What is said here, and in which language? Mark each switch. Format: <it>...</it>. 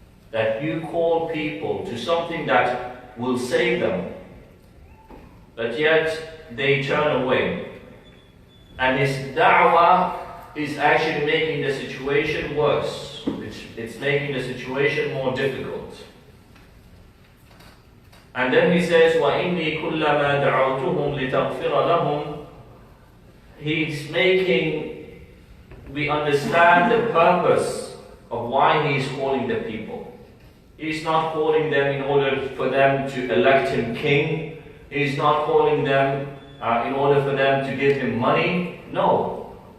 <en>That you call people to something that will save them, but yet they turn away. And his da'wah is actually making the situation worse. It's making the situation more difficult. And then he says,</en> <ar>وَإِنِّي كُلَّمَا دَعَوْتُهُمْ لِتَغْفِرَ لَهُمْ.</ar> <en>He's making, we understand the purpose of why he's calling the people. He's not calling them in order for them to elect him king. He's not calling them in order for them to give him money. No.</en>